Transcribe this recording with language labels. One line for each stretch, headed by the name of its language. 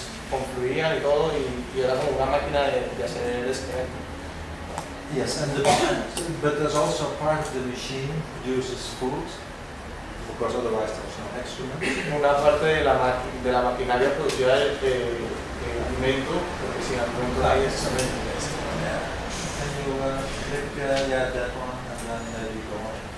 Spanish: Concluían y todo y era como una máquina de hacer el esqueleto.
English: Yes, and but there's also part of the machine produces food, because otherwise there's no excrement.
Spanish: Una parte de la maquinaria producía el alimento, porque si no, no hay excremento.
English: Yeah. And you click that one and then you go on.